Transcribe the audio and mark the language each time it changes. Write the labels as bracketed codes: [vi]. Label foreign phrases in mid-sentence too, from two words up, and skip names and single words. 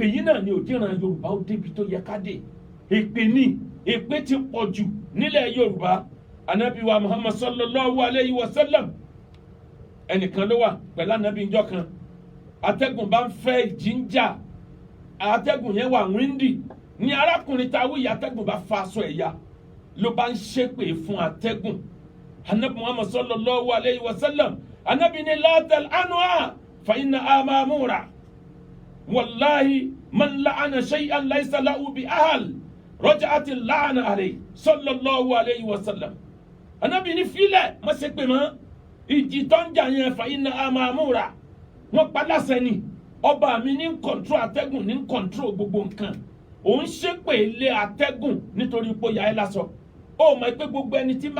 [yo] yìí náà ni òjì ràn Yorùbá ó débi tó yẹ ká dé èpè ní èpè ti pọ̀ jù nílẹ̀ Yorùbá Ànábì wa Muhammad [ar] صلى الله عليه وسلم [yo] ẹnìkan ló wà pẹ̀lú ànábì ìjọ kan atẹ́gùn bá ń fẹ́ ìjìnjà atẹ́gùn yẹn wà wíńdì ní arákùnrin tá a wí atẹ́gùn bá fa aṣọ ẹ̀yà ló bá ń ṣépè fún atẹ́gùn ànábì Muhammad [ar] صلى الله عليه وسلم [yo] ànábì ní [ar] لا تلعنها فإنها مأمورة والله من لعن شيئا ليس له بأهل رجعت اللعنة عليه صلى الله عليه وسلم [yo] Ànábì ní filẹ̀ má ṣe pè mọ́ ìjì tó ń jà yẹn fa iná àmàmúra wọ́n padàsẹ́ ni ọba mi ní kọ̀ntró atẹ́gùn ní kọ̀ntró gbogbo nǹkan òun ṣépè lé atẹ́gùn nítorí pé ó yà ẹ́ lásọ ó mọ̀ pé gbogbo ẹni tí máa